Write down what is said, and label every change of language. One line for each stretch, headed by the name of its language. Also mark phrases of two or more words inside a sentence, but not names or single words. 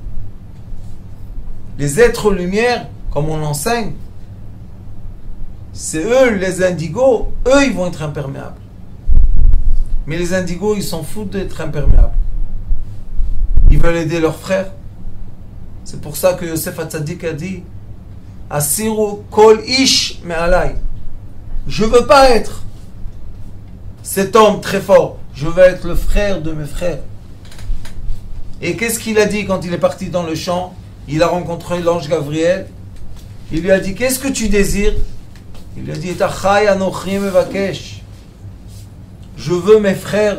French: Les êtres lumière, comme on l'enseigne, c'est eux, les indigos, eux, ils vont être imperméables. Mais les indigos, ils s'en foutent d'être imperméables. Ils veulent aider leurs frères. C'est pour ça que Yosef Hatzadik a dit
Hebrew: הוציאו כל איש מעליי.
French: Je veux pas être cet homme très fort. Je veux être le frère de mes frères. Et qu'est-ce qu'il a dit quand il est parti dans le champ? Il a rencontré l'ange Gabriel. Il lui a dit, qu'est-ce que tu désires? Il lui a dit, je veux mes frères.